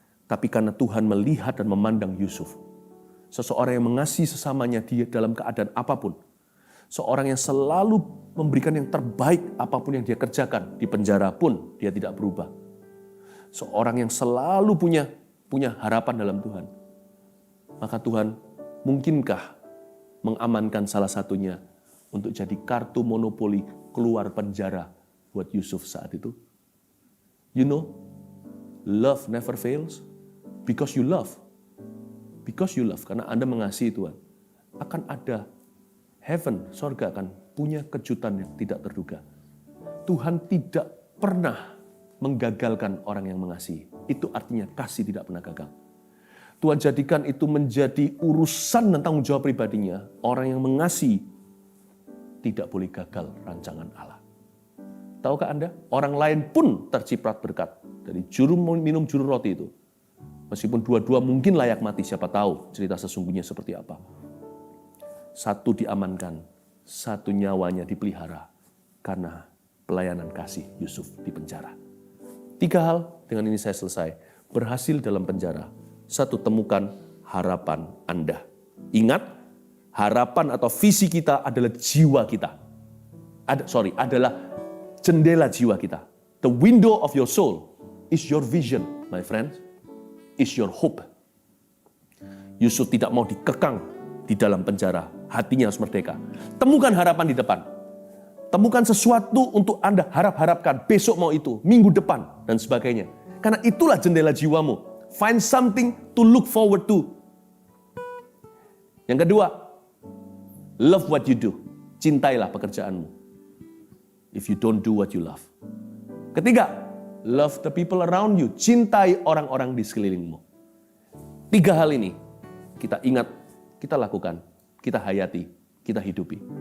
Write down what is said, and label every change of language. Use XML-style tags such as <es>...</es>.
<id>Tapi karena Tuhan melihat dan memandang Yusuf, seseorang yang mengasihi sesamanya dia dalam keadaan apapun, seorang yang selalu memberikan yang terbaik apapun yang dia kerjakan, di penjara pun dia tidak berubah. Seorang yang selalu punya harapan dalam Tuhan. Maka Tuhan mungkinkah mengamankan salah satunya untuk jadi kartu monopoli keluar penjara buat Yusuf saat itu?</id> <en>You know, love never fails. Because you love. Because you love.</en> <id>Karena Anda mengasihi Tuhan. Akan ada heaven, sorga akan punya kejutan yang tidak terduga. Tuhan tidak pernah menggagalkan orang yang mengasihi. Itu artinya kasih tidak pernah gagal. Tuhan jadikan itu menjadi urusan dan tanggung jawab pribadinya. Orang yang mengasihi tidak boleh gagal rancangan Allah. Tahukah Anda? Orang lain pun terciprat berkat dari juru minum juru roti itu. Meskipun dua-dua mungkin layak mati, siapa tahu cerita sesungguhnya seperti apa. Satu diamankan, satu nyawanya dipelihara karena pelayanan kasih Yusuf di penjara. 3 hal, dengan ini saya selesai. Berhasil dalam penjara. 1, temukan harapan Anda. Ingat, harapan atau visi kita adalah jiwa kita. Adalah jendela jiwa kita.</id> <en>The window of your soul is your vision, my friends. Is your hope.</en> <id>Yusuf tidak mau dikekang di dalam penjara. Hatinya harus merdeka. Temukan harapan di depan. Temukan sesuatu untuk Anda harap-harapkan. Besok mau itu, minggu depan, dan sebagainya. Karena itulah jendela jiwamu.</id> <en>Find something to look forward to.</en> <id>Yang kedua,</id> <en>love what you do.</en> <id>Cintailah pekerjaanmu.</id> <en>If you don't do what you love.</en> <id>Ketiga,</id> <en>love the people around you.</en> <id>Cintai orang-orang di sekelilingmu. 3 hal ini kita ingat, kita lakukan, kita hayati, kita hidupi.</id>